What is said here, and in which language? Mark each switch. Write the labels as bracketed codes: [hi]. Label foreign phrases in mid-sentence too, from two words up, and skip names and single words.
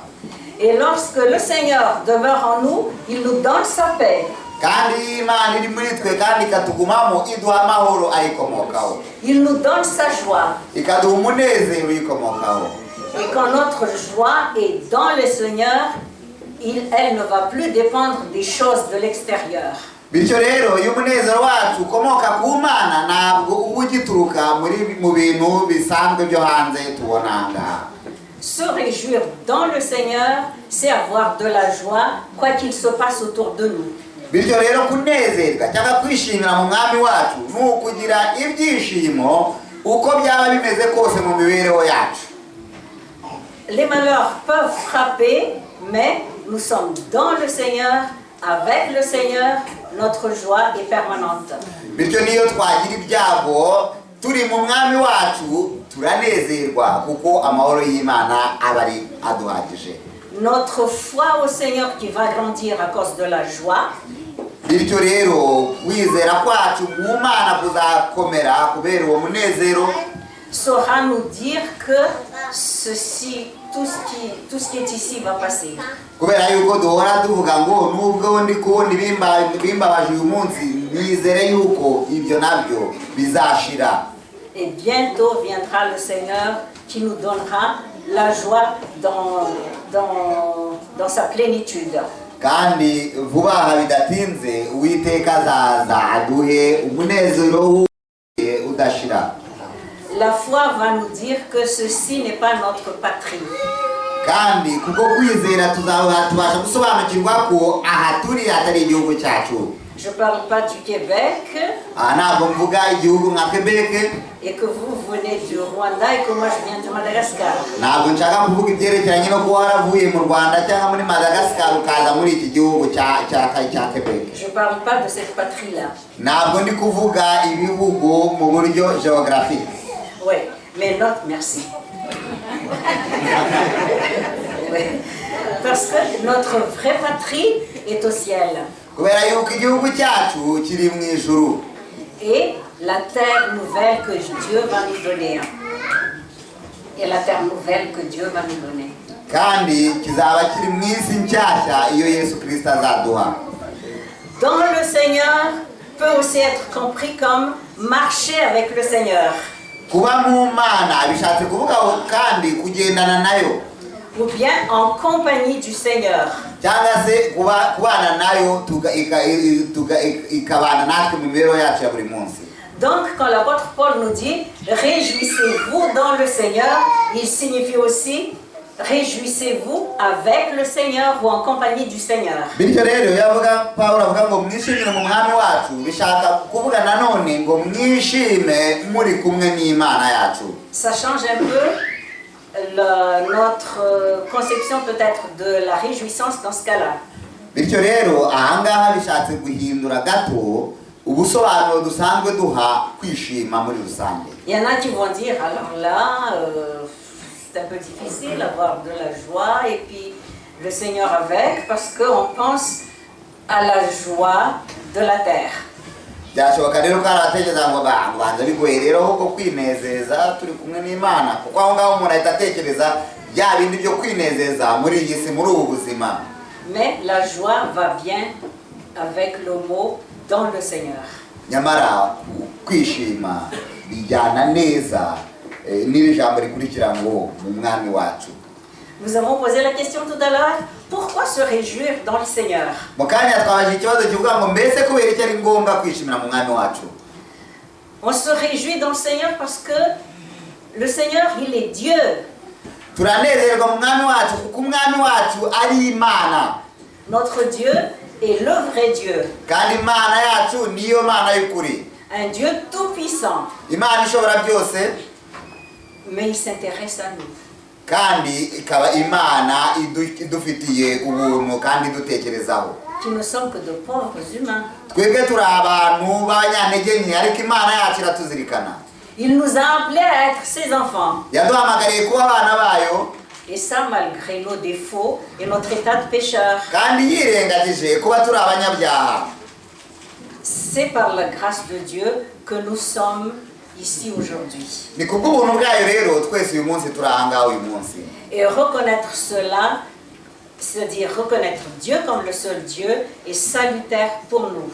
[fr] Et lorsque le Seigneur demeure en nous, il nous donne sa paix. [rw] Kandi Imana iri muri twe kandi ikatugumamo iduha amahoro ayikomokaho. [fr] Il nous donne sa joie. [rw] Ikaduha umunezero uyikomokaho. [fr] Et quand notre joie est dans le Seigneur, elle ne va plus dépendre des choses de l'extérieur. [rw] Bityo rero iyo umunezero wacu ukomoka ku Mana ntabwo uba ugituruka mu bintu bisanzwe byo hanze tubona ngaha. [fr] Se réjouir dans le Seigneur, c'est avoir de la joie, quoi qu'il se passe autour de nous. [rw] Bityo rero kunezerwa cyangwa kwishimira mu mwami wacu ni ukugira ibyishimo uko byaba bimeze kose mu mibereho yacu. [fr] Les malheurs peuvent frapper, mais nous sommes dans le Seigneur avec le Seigneur, notre joie est permanente. [rw] bityo niyo twagira ibyago turi mu mwami wacu turanezerwa kuko amahoro y'Imana aba ari aduhagije. [fr] Notre foi au Seigneur qui va grandir à cause de la joie. [rw] Bityo rero kwizera kwacu mu Mana kuzakomera kubera uwo munezero, [fr] saura nous dire que ceci, tout ce qui est ici va passer. [rw] kubera yuko duhora tuvuga ngo nubwo ndi kubona ibimbabaje uyu munsi nizere yuko ibyo nabyo bizashira. [fr] Et bientôt viendra le Seigneur qui nous donnera la joie dans sa plénitude. [rw] Kandi vuba aha bidatinze Uwiteka azaza aduhe umunezero udashira. [fr] La foi va nous dire que ceci n'est pas notre patrie. [rw] Kandi kuko kwizera tubasha gusobanukirwa ko aha turi atari igihugu cyacu. [fr] Je ne parle pas du Québec. [rw] Ntabwo mvuga igihugu nka Quebec. [fr] Et que vous venez du Rwanda et que moi je viens de Madagascar. [rw] Ntabwo nshaka kuvuga ibyerekeranye no kuba waravuye mu Rwanda cyangwa muri Madagascar ukaza muri iki gihugu cya Quebec. [fr] Je ne parle pas de cette patrie-là. [rw] Ntabwo ndi kuvuga ibihugu mu buryo géographique. [fr] Oui, mais notre merci. Oui. Parce que notre vraie patrie est au ciel. [rw] Kubera yuko igihugu cyacu kiri mu ijuru. [fr] Et la terre nouvelle que Dieu va nous donner. Et la terre nouvelle que Dieu va nous donner. [rw] Kandi kizaba kiri mu isi nshyashya iyo Yesu Kristo azaduha. [fr] Dans le Seigneur peut aussi être compris comme marcher avec le Seigneur. [rw] Kuba mu Mana bishatse kuvuga kandi kugendana nayo. [fr] Ou bien en compagnie du Seigneur. [rw] Cyangwa se kubana nayo ikabana natwe mu mibereho yacu ya buri munsi. [fr] Donc quand l'apôtre Paul nous dit réjouissez-vous dans le Seigneur, il signifie aussi réjouissez-vous avec le Seigneur ou en compagnie du Seigneur. [rw] Bityo rero yavuga Paulo avuga ngo mwishimire mu mwami wacu bishaka kuvuga nanone ngo mwishime muri kumwe n'Imana yacu. [fr] Ça change un peu notre conception peut-être de la réjouissance dans ce cas-là. [rw] Bityo rero ahangaha bishatse guhindura gato ubusobanuro dusanzwe duha kwishima muri rusange. [fr] Il y en a qui vont dire alors là c'est un peu difficile d'avoir de la joie et puis le Seigneur avec parce qu'on pense à la joie de la terre. [rw] Byashoboka rero ko aratekereza ngo banza bigoye rero ahubwo kwinezeza turi kumwe n'Imana kuko aho ngaho umuntu ahita atekereza bya bindi byo kwinezeza muri iyi si muri ubu buzima. [fr] Mais la joie va bien avec le mot dans le Seigneur. [rw] Nyamara kwishima bijyana neza n'iri jambo rikurikira ngo mu mwami wacu. [fr] Nous avons posé la question tout à l'heure, pourquoi se réjouir dans le Seigneur? [rw] Mukanya twabaje ikibazo kivuga ngo mbese kubera iki ari ngombwa kwishimira mu mwami wacu? [fr] On se réjouit dans le Seigneur parce que le Seigneur, il est Dieu. [rw] Turanezerwa mu mwami wacu kuko umwami wacu ari Imana. [fr] Notre Dieu est le vrai Dieu. [rw] Kandi Imana yacu niyo Mana y'ukuri. [fr] Un Dieu tout puissant. [rw] Imana ishobora byose. [fr] Mais il s'intéresse à nous. [rw] Kandi ikaba Imana idufitiye ubuntu kandi dutekerezaho. [fr] Qui ne sommes que de pauvres humains. [rw] Twebwe turi abantu b'abanyantege nke ariko Imana yacu iratuzirikana. [fr] Il nous a appelés à être ses enfants. [rw] Yaduhamagariye kuba abana bayo. [fr] Et ça malgré nos défauts et notre état de pécheur. [rw] Kandi yirengagije kuba turi abanyabyaha. [fr] C'est par la grâce de Dieu que nous sommes ici aujourd'hui. [rw] Ni kubw'ubuntu bwayo rero twese uyu munsi turahanga uyu munsi. [fr] Et reconnaître cela, c'est-à-dire reconnaître Dieu comme le seul Dieu, est salutaire pour nous.